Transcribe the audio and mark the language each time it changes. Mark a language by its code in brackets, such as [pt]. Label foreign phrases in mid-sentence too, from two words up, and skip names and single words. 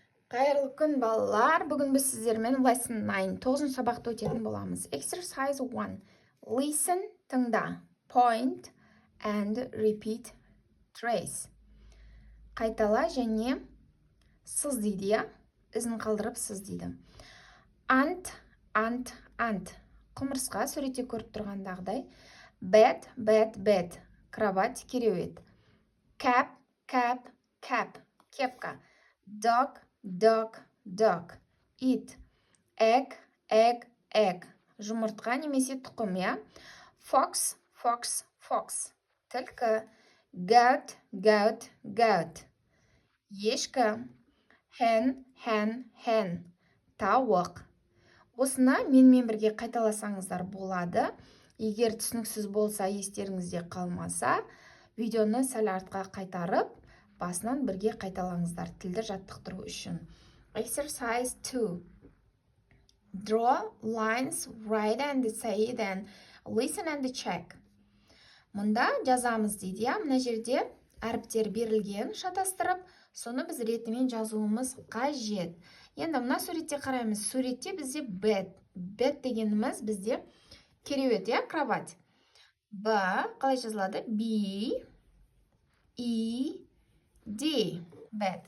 [kk] Қайырлы күн, балалар. Бүгін біз сіздермен lesson 9, 9 сабақты өтетін боламыз. [en] Exercise 1. Listen, тыңда. Point and repeat trace. [kk] Қайтала және сыз дейді, ізін қалдырып сыз дейді. [en] Ant. [kk] Құмырсқа суретте көріп тұрғандағыдай. Bed. Кровать, кереует. Cap. Кепка. [en] Dog. It. Egg. [kk] Жұмыртқа немесе тұқым, я? Fox. Түлкі. Goat. Ешкі. Hen. Тауық. Осыны менімен бірге қайталасаңыздар болады. Егер түсініксіз болса, естеріңізде қалмаса, видеоны сәл артқа қайтарып, басынан бірге қайталаңыздар тілді жаттықтыру үшін. [en] Exercise 2. Draw lines, write and say, then listen and check. [kk] Мұнда жазамыз дейді, мына жерде әріптер берілген, шатастырып, соны біз ретімен жазуымыз қажет. Енді мына суретте қараймыз. Суретте бізде bed дегеніміз бізде кереует, я, кровать. Қалай жазылады? B, E, D, bed.